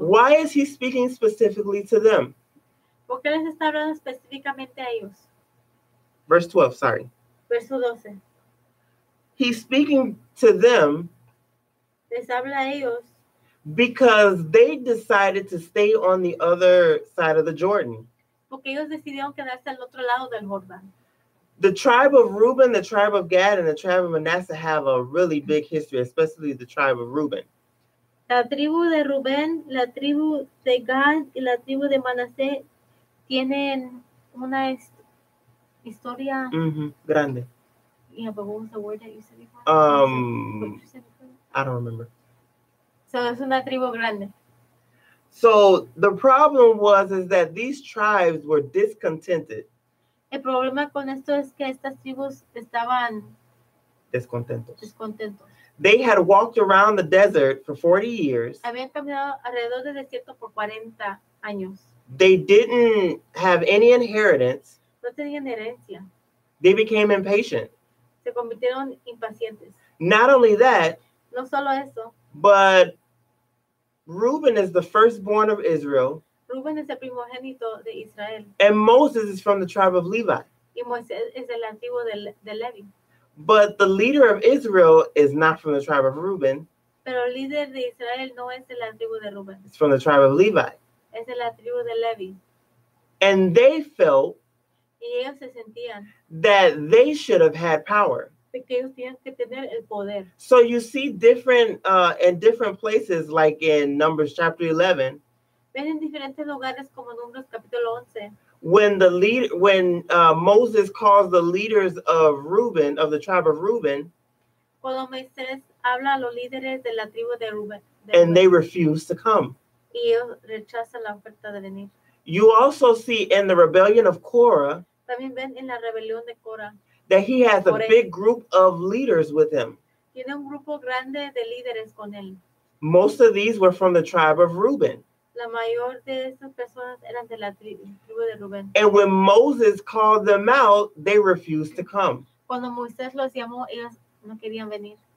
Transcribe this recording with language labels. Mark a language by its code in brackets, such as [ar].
[en] Why is he speaking specifically to them? [es] ¿Por qué les está hablando específicamente a ellos? [en] Verse 12, sorry. [es] Verso 12. [en] He's speaking to them [es] Les habla a ellos [en] because they decided to stay on the other side of the Jordan. [es] porque ellos decidieron quedarse al otro lado del Jordán. [en] The tribe of Reuben, the tribe of Gad, and the tribe of Manasseh have a really big history, especially the tribe of Reuben. [es] La tribu de Rubén, la tribu de Gad y la tribu de Manasés tienen una historia. Grande. [en] Yeah, but what was the word that you said before? I don't remember. [es] So es una tribu grande. [en] So the problem is that these tribes were discontented. [es] El problema con esto es que estas tribus estaban Descontentos. descontentos. [en] They had walked around the desert for 40 years. [es] Habían caminado alrededor del desierto por 40 años. [en] They didn't have any inheritance. [es] No tenían herencia. [en] They became impatient. [es] Se convirtieron impacientes. [en] Not only that, [es] No solo eso, [en] but Reuben is the firstborn of Israel, [es] Rubén es el primogénito de Israel [en] and Moses is from the tribe of Levi. [es] y Moisés es de la tribu de Levi. [en] But the leader of Israel is not from the tribe of Reuben. [es] Pero el líder de Israel no es de la tribu de Rubén, [en] It's from the tribe of Levi. [es] es de la tribu de Levi. [en] And they felt [es] Y ellos se sentían [en] that they should have had power. [es] de que ellos tenían que tener el poder. [en] So you see different in different places, like in Numbers chapter 11, [es] Ven en diferentes lugares como Números capítulo 11, [en] when Moses calls the leaders of Reuben, of the tribe of Reuben, [es] cuando Moisés habla a los líderes de la tribu de Rubén. [en] and they refuse to come. [es] Y ellos rechazan la oferta de venir. [en] You also see in the rebellion of Korah [es] También ven en la rebelión de Cora. [en] that he has a [es] Coré. [en] big group of leaders with him. [es] Tiene un grupo grande de líderes con él. [en] Most of these were from the tribe of Reuben. [es] La mayor de estas personas eran de la tribu de Rubén. [en] And when Moses called them out, they refused to come. [es] Cuando Moisés los llamó, ellos no querían venir.